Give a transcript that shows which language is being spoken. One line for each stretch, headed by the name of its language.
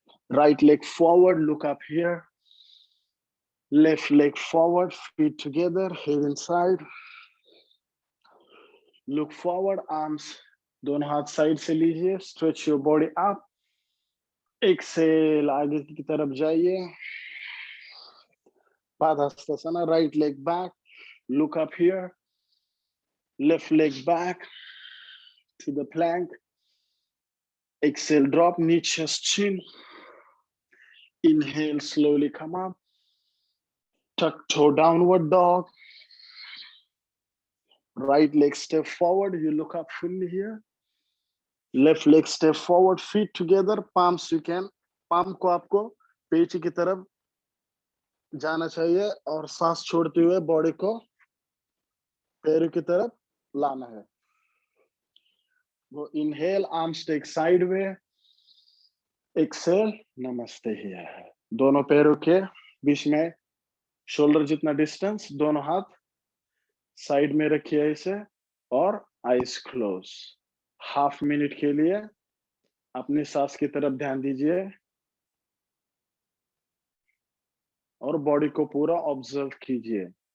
English: Right leg forward, look up here. Left leg forward, feet together, head inside. Look forward, arms
Hindi: दोनों हाथ side से लीजिए,
English: stretch your body up. Exhale,
Hindi: आगे की तरफ जाइए.
English: Padhastasana, right leg back, look up here. Left leg back to the plank. Exhale, drop knee, chest, chin. Inhale, slowly come up. Tuck toe, downward dog. Right leg step forward, you look up fully here. Left leg step forward, feet together, palms you can,
Hindi: palm को आपको पेची की तरफ जाना चाहिए और सांस छोड़ते हुए बॉडी को पैरों की तरफ लाना है.
English: वो inhale, arms take sideway. Exhale, namaste here.
Hindi: दोनों पैरों के बीच में शोल्डर जितना डिस्टेंस, दोनों हाथ साइड में रखिए इसे और
English: Eyes close. Half minute
Hindi: के लिए अपनी सांस की तरफ ध्यान दीजिए और बॉडी को पूरा ऑब्जर्व कीजिए।